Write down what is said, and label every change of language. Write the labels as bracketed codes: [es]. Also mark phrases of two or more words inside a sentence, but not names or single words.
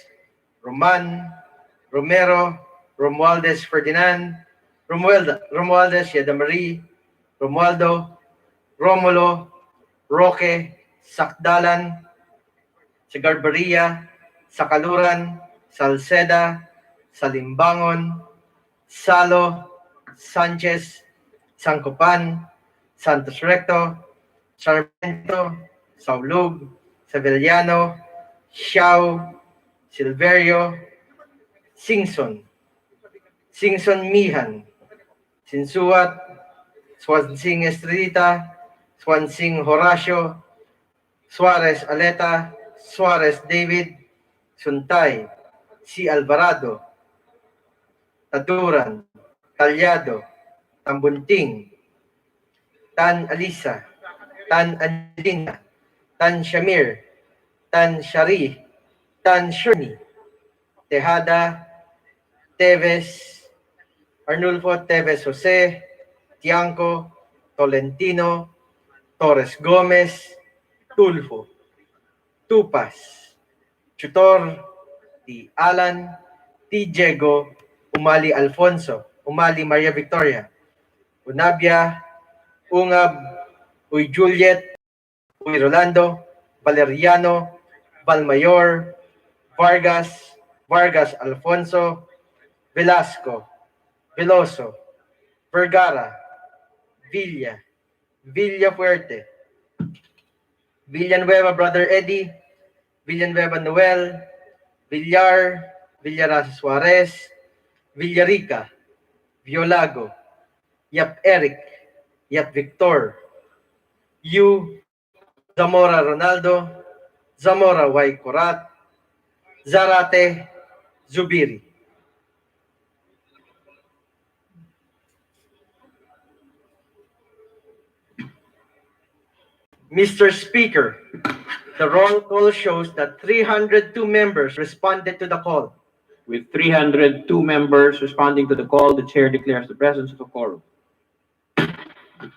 [en] Roman, Romero, Romualdez Ferdinand, Romualdez Yadamarie, Romualdo, Romulo, Roque, Sakdalan, Sagarbaria, Sakaluran, Salceda, Salimbangon, Salo, Sanchez, Sancopan, Santos Recto, Sarmiento, Saulug, Sevillano, Xiao, Silverio, Singson, Singson Mihan, Sinsuat, Swansing Estrelita, Swansing Horacio, Suarez Aleta, Suarez David, Suntay, C. Alvarado, Taturan, Talyado, Tambunting, Tan Alisa, Tan Angelina, Tan Shamir, Tan Shari, Tan Shurni, Tejada, Teves, Arnulfo Teves Jose, Tianco, Tolentino, Torres Gomez, Tulfo, Tupas, Chutor, T. Alan, T. Diego, Umali Alfonso, Umali Maria Victoria, Unabia, Ungab, Uy Juliet, Uy Rolando, Valeriano, Valmayor, Vargas, Vargas Alfonso, Velasco, Veloso, Vergara, Villa, Villafuerte, Villanueva Brother Eddie, Villanueva Noel, Villar, Villarasa Suarez, Villarica, Violago, Yap Eric, Yap Victor, Yu, Zamora Ronaldo, Zamora Y. Corat, Zarate, Zubiri. Mr. Speaker, the roll call shows that 302 members responded to the call. With 302 members responding to the call, the chair declares the presence of a quorum.